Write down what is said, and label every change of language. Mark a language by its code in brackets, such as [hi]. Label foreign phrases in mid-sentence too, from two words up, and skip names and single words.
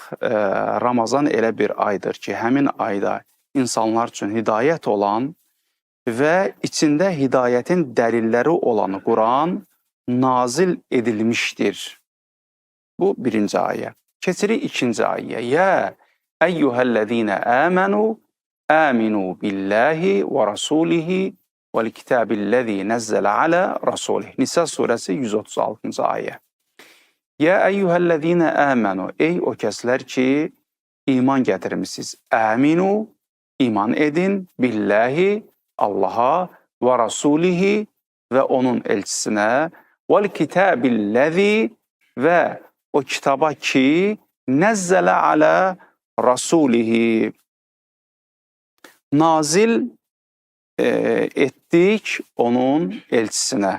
[az] Ramazan elə bir aydır ki, həmin ayda insanlar üçün hidayət olan və içində hidayətin dəlilləri olan Quran nazil edilmişdir. Bu birinci ayə. Keçirik ikinci ayəyə. [ar] يا أيها الذين آمنوا آمنوا بالله ورسوله والكتاب الذي نزل على رسوله. [az] Nisa surəsi 136-cı ayə. [ar] يا أيها الذين آمنوا, [az] ey o kəslər ki iman gətirmisiniz. Aminu, iman edin, billahi, Allaha və rasulihi və onun elçisinə, [ar] والكتاب الذي [az] və o kitaba ki [ar] نزل على رسوله, [az] nazil etdik onun elçisinə.